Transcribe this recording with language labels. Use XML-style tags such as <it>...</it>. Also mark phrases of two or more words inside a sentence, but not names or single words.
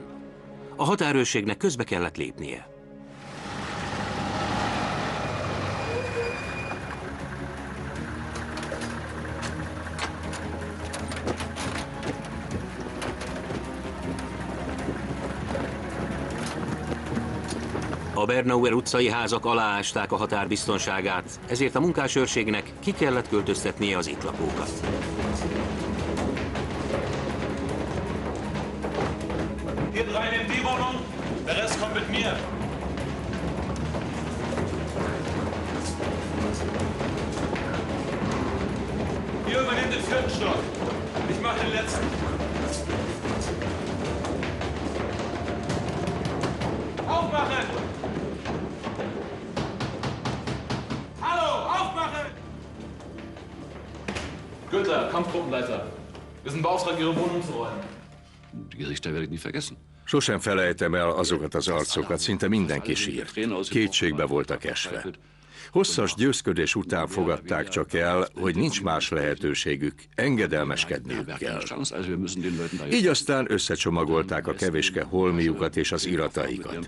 <hu>A határőrségnek közbe kellett lépnie. A Bernauer utcai házak aláásták a határ biztonságát, ezért a munkásőrségnek ki kellett költöztetnie az itt lakókat.</hu> <de>Geht rein in die Wohnung, der Rest kommt mit mir. Ihr übernehmt den 4. Stock. Ich mach den letzten. Aufmachen! Günther, Kampfgruppenleiter. Wir sind beauftragt, Ihre Wohnung zu räumen. Die Gesichter werde ich nie vergessen.</de> <hu>Sosem felejtem el azokat az arcokat, szinte mindenki sírt. Kétségbe voltak esve. Hosszas győzködés után fogadták csak el, hogy nincs más lehetőségük, engedelmeskedniük kell. Így aztán összecsomagolták a kevéske holmiukat és az irataikat.</hu>